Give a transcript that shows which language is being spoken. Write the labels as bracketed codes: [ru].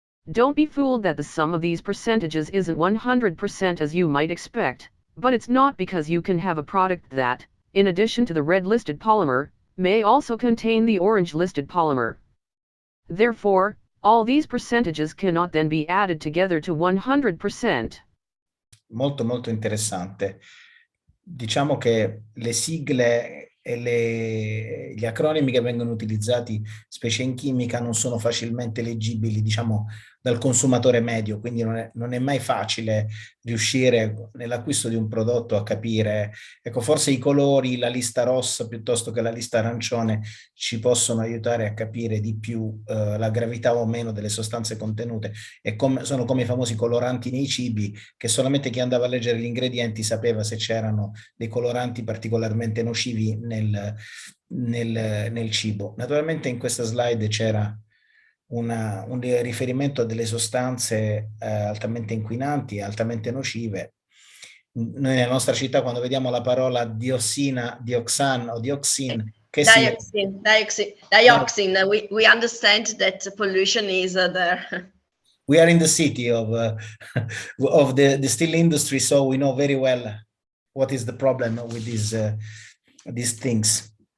[en] Don't be fooled that the sum of these percentages isn't 100% as you might expect, but it's not because you can have a product that, in addition to the red listed polymer, may also contain the orange listed polymer. Therefore, all these percentages cannot then be added together to 100%. [it] Molto molto interessante. Diciamo che le sigle e gli acronimi che vengono utilizzati, specie in chimica, non sono facilmente leggibili, diciamo, dal consumatore medio, quindi non è mai facile riuscire nell'acquisto di un prodotto a capire, ecco, forse i colori, la lista rossa piuttosto che la lista arancione ci possono aiutare a capire di più la gravità o meno delle sostanze contenute, e sono come i famosi coloranti nei cibi, che solamente chi andava a leggere gli ingredienti sapeva se c'erano dei coloranti particolarmente nocivi nel cibo. Naturalmente in questa slide c'era un riferimento a delle sostanze altamente inquinanti, altamente nocive. Noi nella nostra città, quando vediamo la parola dioxina, dioxan o dioxin, che [en] dioxin, we understand that pollution is there. We are in the city of the steel industry, so we know very well what is the problem with these things.